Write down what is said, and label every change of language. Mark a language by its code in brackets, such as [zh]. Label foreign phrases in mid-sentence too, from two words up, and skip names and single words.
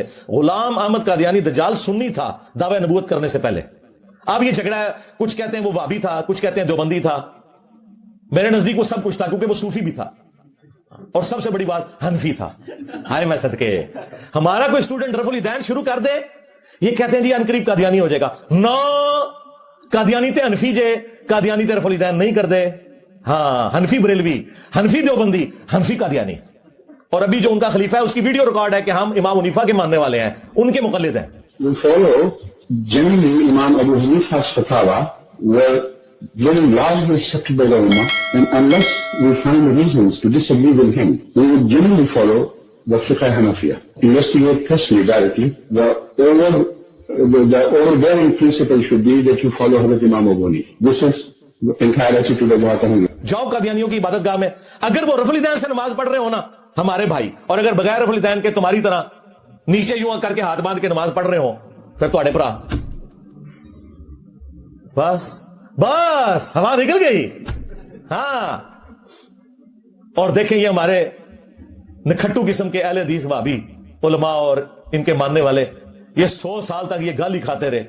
[ur] غلام احمد قادیانی دجال سنی تھا دعوی نبوت کرنے سے پہلے، اب یہ جھگڑا ہے، کچھ کہتے ہیں وہ وہابی تھا، کچھ کہتے ہیں دیوبندی تھا، میرے نزدیک وہ سب کچھ تھا کیونکہ وہ صوفی بھی تھا، اور سب سے بڑی بات حنفی تھا۔ ہائے میں صدقے، ہمارا کوئی اسٹوڈنٹ رفع الیدین شروع کر دے، یہ کہتے ہیں جی انقریب قادیانی ہو جائے گا، [pa] نو قادیانی تے حنفی جے، قادیانی تے رفع الیدین نہیں کر دے، [ur] ہاں حنفی بریلوی، حنفی دیوبندی، حنفی قادیانی، اور ابھی جو ان کا خلیفہ ہے اس کی ویڈیو ریکارڈ ہے کہ ہم امام حنیفہ کے ماننے والے ہیں، ان کے مقلد ہیں۔ [en] We follow generally Imam Abu Hanifa's fatwa were very largely accepted by the Ummah, and unless we find reasons to disagree with him, we would generally follow the Fiqh Hanafiya. Investigate personally, directly. The overbearing principle should be that you follow Hazrat Imam Abu Hanifa. This is the entire attitude of Jamaat Ahmadiyya. [ur] جاؤ قادیانیوں کی عبادت گاہ میں، اگر وہ رفع الیدین سے نماز پڑھ رہے ہو نا ہمارے بھائی، اور اگر بغیر رفع الیدین کے تمہاری طرح نیچے یوں کر کے ہاتھ باندھ کے نماز پڑھ رہے ہو، [pa] پھر تواڈے بھرا بس ہوا نکل گئی۔ [ur] ہاں، اور دیکھیں یہ ہمارے نکھٹو قسم کے اہل حدیث وہابی علماء اور ان کے ماننے والے، یہ 100 سال تک یہ گالی کھاتے رہے۔